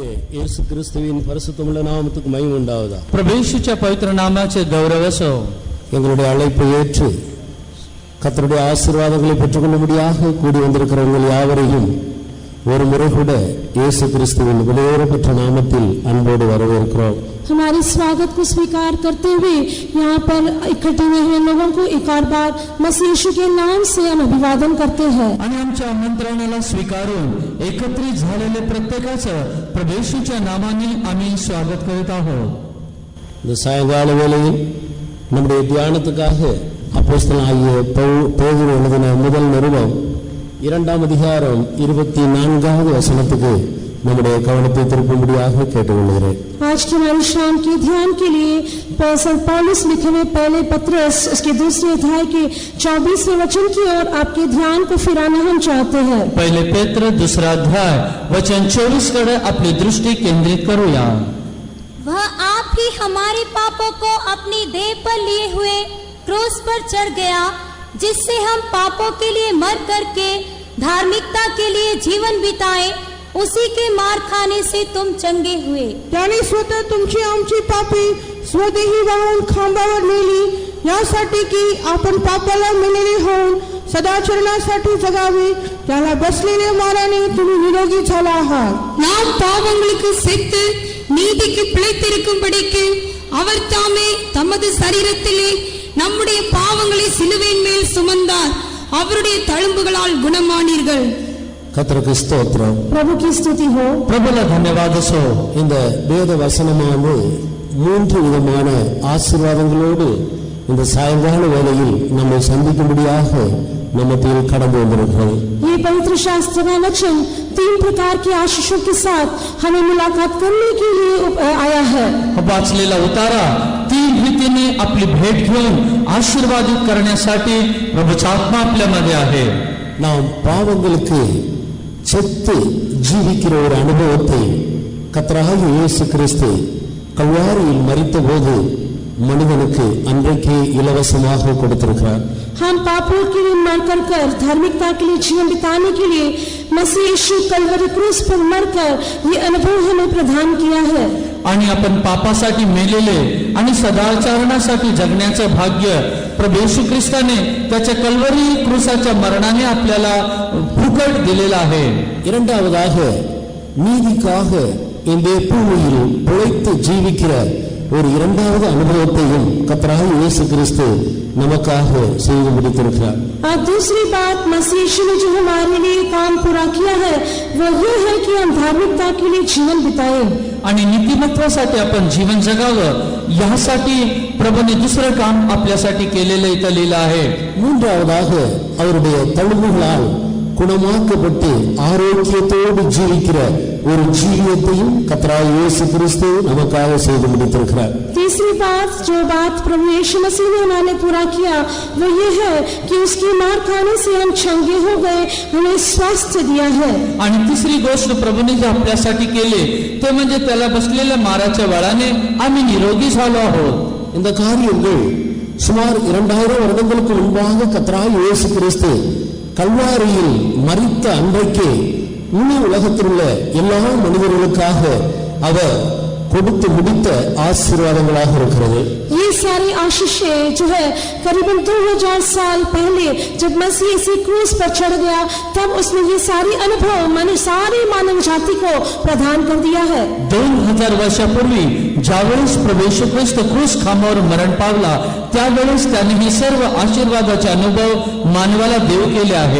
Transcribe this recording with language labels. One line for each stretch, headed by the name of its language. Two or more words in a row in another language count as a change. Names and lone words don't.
Tamil: இயேசு கிறிஸ்துவின் பரிசுத்தமுள்ள நாமத்துக்கு மகிமை உண்டாவதா.
Marathi: प्रभू येशूच्या पवित्र नामाचे गौरव असो.
Tamil: எங்களுடைய அழைப்பை ஏற்று கர்த்தருடைய ஆசீர்வாதங்களை பெற்றுக்கொள்ளும்படியாக கூடி வந்திருக்கிறவர்கள் யாவரையும் ஒரு முறை கூட இயேசு கிறிஸ்துவின் விலையேறப்பெற்ற நாமத்தில் அன்போடு வரவேற்கிறோம்.
Hindi: हमारे स्वागत को स्वीकार करते हुए यहाँ पर इकट्ठे हुए हैं लोगों को एक और बार मसीह यीशु के नाम से हम अभिवादन करते हैं.
Marathi: आणि आमच्या आमंत्रणाला स्वीकारून एकत्रित झालेले प्रत्येकाचं प्रभू येशूच्या नामाने आम्ही स्वागत करीत आहोत.
Tamil: இந்த சாயங்கால வேளையில் நம்முடைய தியானத்துக்காக அப்போஸ்தலனாகிய பேதுரு எழுதின முதல் நிருபம் 2ஆம் அதிகாரம் 24வது வசனத்துக்கு நம்முடைய கவனத்தை திருப்பும்படியாக கேட்டுக்கொள்கிறேன்.
Hindi: आज की हमारी शाम के ध्यान के लिए पौलुस लिखे हुए पहले पत्रस उसके दूसरे अध्याय के 24वें वचन की ओर आपके ध्यान को फिराना हम चाहते हैं.
Marathi: पहिले पेत्र दूसरा अध्याय वचन 24 कडे आपली दृष्टी केंद्रित करूया.
Hindi: वह आप ही हमारे पापों को अपनी देह पर लिए हुए क्रूस पर चढ़ गया, जिससे हम पापों के लिए मर करके धार्मिकता के लिए जीवन बिताए. उसी के मार खाने से तुम चंगे हुए.
Marathi: त्याने स्वतः तुमची आमची पापे स्वदेही वाहून खांबावर नेली, यासाठी की आपण पापाला मेलेले होऊन सदाचरणासाठी जगावे. त्याला बसलेल्या माराने तुम्ही निरोगी झाला आहात.
Tamil: நாம் பாவங்களுக்கு செத்து நீதிக்கு பிழைத்திருக்கும்படிக்கு அவர் தாமே தமது சரீரத்திலே நம்முடைய பாவங்களை சிலுவையின் மேல் சுமந்தார். அவருடைய தழும்புகளால் குணமானீர்கள். கர்த்தருக்கு ஸ்தோத்திரம்.
Hindi: प्रभु की स्तुति हो.
Marathi: प्रभूला धन्यवाद असो.
Tamil: இந்த வேத வசனமானது 3 விதமான ஆசீர்வாதங்களோடு இந்த சாயங்கால வேளையில் நம்மை சந்திக்கும்படியாக நம்மத்தில் கடந்து வந்திருக்கிறது.
Hindi: ये पवित्र शास्त्र का वचन 3 प्रकार की आशीषों के साथ हमें मुलाकात करने के लिए आया है.
Marathi: वाचलेला उतारा 3 रीतीने आपली भेट घेऊन आशीर्वादित करण्यासाठी प्रभूचा आत्मा आपल्यामध्ये आहे.
Tamil: நாம் பாவங்களுக்கு செத்து ஜீவிக்கிற ஒரு அனுபவத்தை கர்த்தராகிய இயேசு கிறிஸ்து கல்வாரியில் மரித்தபோது மனிதனுக்கு அன்றைக்கே இலவசமாக கொடுத்திருக்கிறார்.
Hindi: हम पापों के लिए मरकर धार्मिकता के लिए जीवन बिताने के लिए मसीह यीशु कलवरी क्रूस पर मरकर ये अनुभव हमें प्रदान किया है.
Marathi: आणि आपण पापासाठी मेलेले आणि सदाचरणासाठी जगण्याचं भाग्य प्रभू येशू ख्रिस्ताने त्याच्या कल्वरी क्रूसाच्या मरणाने आपल्याला फुकट दिलेलं आहे.
Tamil: இரண்டாவதாக நீதிக்காக இந்த பூமியில் பிழைத்து ஜீவிக்கிற ஒரு இரண்டாவது அனுபவத்தையும் கர்த்தராகிய இயேசு கிறிஸ்து நமக்காக செய்து முடித்திருக்கிறார்.
Hindi: और दूसरी बात मसीह यीशु ने जो हमारे लिए काम पूरा किया है वो ये है कि हम धार्मिकता के लिए जीवन बिताएं.
Marathi: आणि नीतिमत्वासाठी आपण जीवन जगावं यासाठी प्रभूने दुसरं काम आपल्यासाठी केलेलं इथं लिहिलं आहे.
Tamil: மூன்றாவதாக அவருடைய தழும்புகளால் குணமாக்கப்பட்டு ஆரோக்கியத்தோடு ஜீவிக்கிற ஒரு ஜீவியத்தையும் கர்த்தராகிய இயேசு கிறிஸ்து நமக்காக செய்து முடித்திருக்கிறார்.
Hindi: तीसरी बात प्रभु यीशु मसीह ने हमारे पूरा किया वो ये है कि उसकी मार खाने से हम चंगे हो गए, हमें स्वास्थ्य दिया है.
Marathi: आणि तिसरी गोष्ट प्रभूने जे आपल्यासाठी केले ते म्हणजे त्याला बसलेल्या माराच्या बळाने आम्ही निरोगी झालो आहोत.
Tamil: இந்த காரியங்கள் சுமார் 2000 வருடங்களுக்கு முன்பாக கர்த்தராகிய இயேசு கிறிஸ்து கல்வாரியில் மரித்த அன்றைக்கு முழு உலகத்தில் உள்ள எல்லா மனிதர்களுக்காக அவர் கொடுத்து முடித்த ஆசீர்வாதங்களாக இருக்கிறது.
Hindi: ये सारी आशीषें जो है करीबन 2000 साल पहले जब मसीह इसी क्रूस पर चढ़ गया तब उसने ये सारी अनुभव सारी मानव जाति को प्रदान कर दिया है.
Marathi: 2000 वर्षापूर्वी ज्यावेळेस प्रभू येशू ख्रिस्त क्रूस खांबावर मरण पावला त्यावेळेस त्याने हे सर्व आशीर्वादाचे अनुभव मानवाला देव केले आहे.